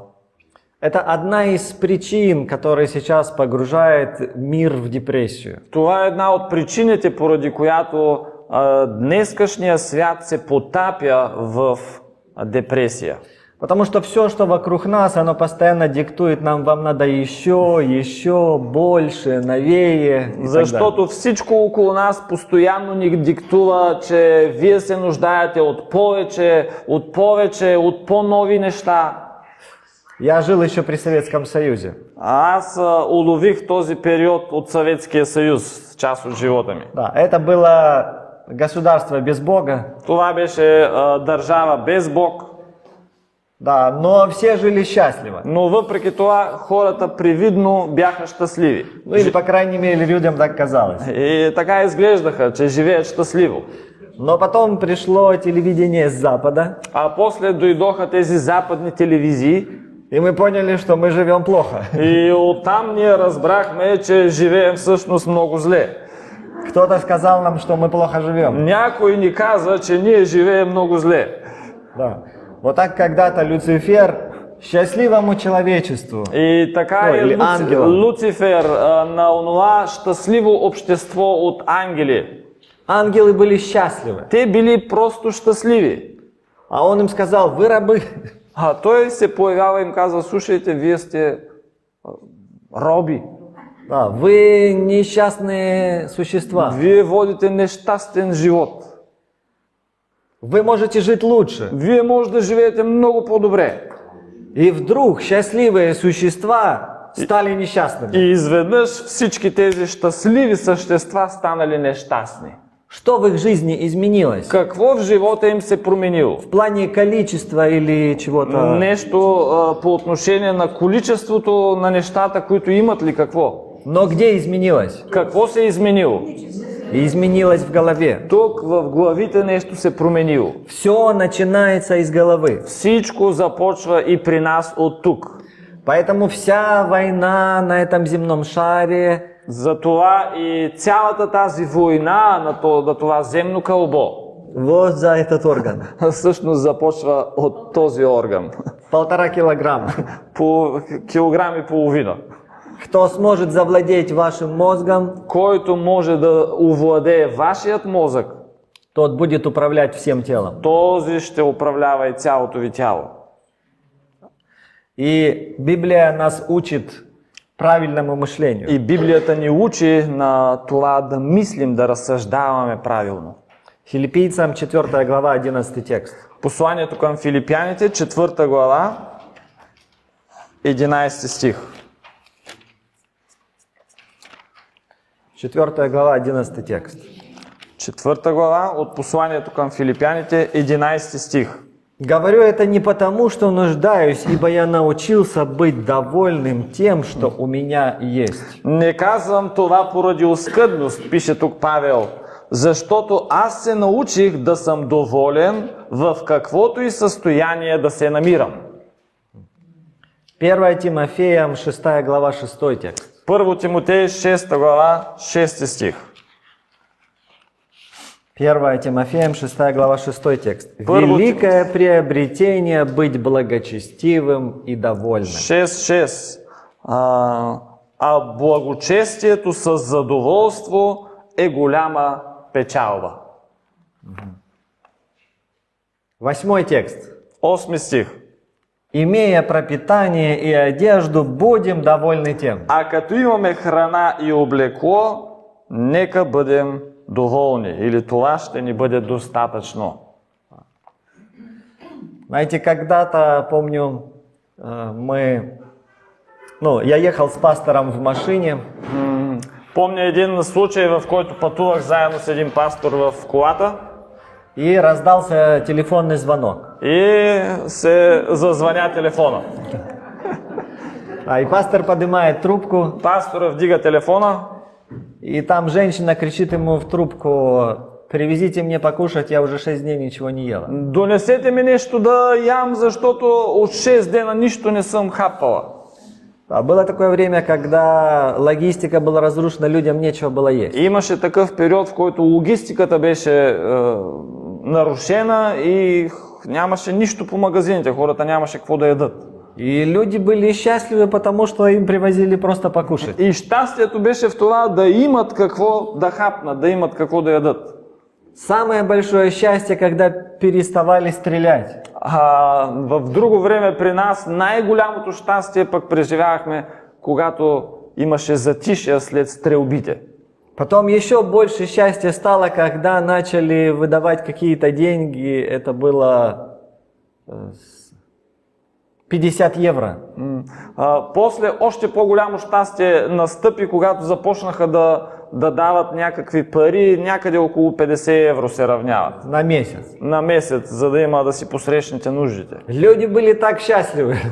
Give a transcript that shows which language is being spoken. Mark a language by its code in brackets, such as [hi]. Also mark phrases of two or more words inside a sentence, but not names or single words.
[ru] Это одна из причин, которая сейчас погружает мир в депрессию. [bg] Това е една от причините, поради която днескашния свят се потапя в депресия. [ru] Потому что все, что вокруг нас, оно постоянно диктует нам, вам надо еще больше, новее. [bg] Защото всичко около нас постоянно ни диктува, че вие се нуждаете от повече, от по-нови неща. [ru] Я жил еще при Советском Союзе. [bg] Аз улових този период от Съветския съюз, част от живота ми. [ru] Да, это было государство без Бога. [bg] Това беше държава без Бог. [ru] Да, но все жили счастливо. [bg] Но въпреки това хората привидно бяха щастливи. [ru] Ну или, по крайней мере, людям так казалось. [bg] И така изглеждаха, че живеят щастливо. [ru] Но потом пришло телевидение с Запада. [bg] А после дойдоха тези западни телевизии. [ru] И мы поняли, что мы живем плохо. [bg] И оттам ние разбрахме, че живеем всъщност много зле. [ru] Кто-то сказал нам, что мы плохо живем. [bg] Някой ни каза, че ние живеем много зле. [ru] Да. Вот так когда-то Люцифер счастливому человечеству. [bg] И така е Люцифер на онова щастливо общество от ангели. [ru] Ангелы были счастливы. [bg] Те били просто щастливи. [ru] А он им сказал, вы рабы. [bg] А той се появява и им казва, слушайте, вие сте роби. [ru] Да, вы несчастные существа. [bg] Вие водите нещастен живот. [ru] Вы можете жить лучше. [bg] Вие може да живеете много по-добре. [ru] И вдруг счастливые существа стали несчастными. [bg] И изведнъж всички тези щастливи същества станали нещастни. [ru] Что в их жизни изменилось? [bg] Какво в живота им се променило? [ru] В плане количества или чего-то? [bg] Нещо по отношение на количеството на нещата, които имат ли какво? [ru] Но где изменилось? [bg] Какво се е изменило? [ru] Изменилось в голове. [bg] Тук в главите нещо се променило. [ru] Все начинается из головы. [bg] Всичко започва и при нас от тук. [ru] Поэтому вся война на этом земном шаре, [bg] Затова и цялата тази война на това земно кълбо [ru] вот за этот орган. [bg] всъщност започва от този орган. [ru] 1,5 килограмма. [bg] По килограм и половина. [ru] Кто сможет завладеть вашим мозгом, [bg] Който може да овладее вашият мозък, [ru] тот будет управлять всем телом. [bg] този ще управлява и цялото ви тяло. [ru] И Библия нас учит правильному мышлению. [bg] И Библията ни учи на това да мислим, да разсъждаваме правилно. [ru] Филиппийцам 4 глава, 11 текст. [bg] Посланието към Филипяните, 4 глава, 11 стих. [ru] 4 глава, 11 текст. [bg] 4 глава от посланието към Филипяните, 11 стих. [ru] Говорю это не потому, что нуждаюсь, ибо я научился быть довольным тем, что у меня есть. [bg] Не казвам това поради оскъдност, пише тук Павел, защото аз се научих да съм доволен в каквото и състояние да се намирам. [ru] 1 Тимофеям 6 глава 6 текст. [bg] 1 Тимотей 6 глава 6 стих. [ru] 1 Тимофеям 6 глава 6 текст. Великое приобретение быть благочестивым и довольным. [bg] 6.6. А благочестието с задоволство е голяма печалба. [ru] 8 текст. [bg] 8 стих. [ru] Имея пропитание и одежду, будем довольны тем. [bg] А като имаме храна и облекло, нека бъдем доволни. Или това ще ни бъде достатъчно. [ru] Знаете, когда-то, помню, мы Ну, я ехал с пастором в машине, [bg] Помня един случай, в който пътувах заедно с един пастор в колата [ru] и раздался телефонный звонок. [bg] и се зазвъня телефона. [ru] И пастор поднимает трубку, [bg] Пастора вдига телефона [ru] и там женщина кричит ему в трубку: «Привезите мне покушать, я уже 6 дней ничего не ела». [bg] донесете ми нещо да ям, защото от 6 дена нищо не съм хапала. [ru] Было такое время, когда логистика была разрушена, людям нечего было есть. [bg] Имаше такъв период, в който логистиката беше нарушена и нямаше нищо по магазините, хората нямаше какво да ядат. [ru] И люди были счастливы, потому что им привозили просто покушать. [bg] И щастието беше в това да имат какво да хапнат, да имат какво да ядат. [ru] Самое большое счастье, когда переставали стрелять. [bg] В друго време при нас най-голямото щастие пък преживявахме, когато имаше затишие след стрелбите. [ru] Потом еще больше счастья стало, когда начали выдавать какие-то деньги. Это было 50 евро. [bg] После още по-голямо щастие настъпи, когато започнаха да дават някакви пари, някъде около 50 евро се равняват. [ru] На месяц. [bg] На месец, за да има да си посрещнете нуждите. [ru] Люди были так счастливы.